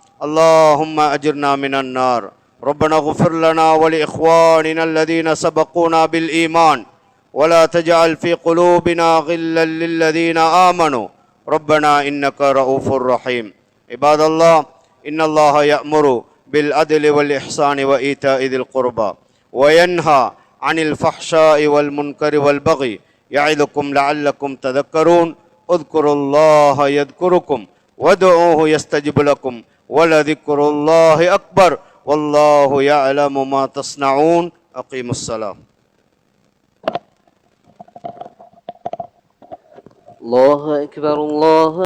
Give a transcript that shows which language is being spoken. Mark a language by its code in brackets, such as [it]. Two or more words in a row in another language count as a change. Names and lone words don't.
[ar] اللهم أجرنا من النار ربنا اغفر لنا ولإخواننا الذين سبقونا بالإيمان ولا تجعل في قلوبنا غلا للذين آمنوا ربنا إنك رؤوف رحيم عباد الله إن الله يأمر بالعدل والإحسان وإيتاء ذي القربى وينهى عن الفحشاء والمنكر والبغي يعظكم لعلكم تذكرون اذكروا الله يذكركم وادعوه يستجب لكم ولذكر الله أكبر والله يعلم ما تصنعون أقيموا الصلاة. الله أكبر الله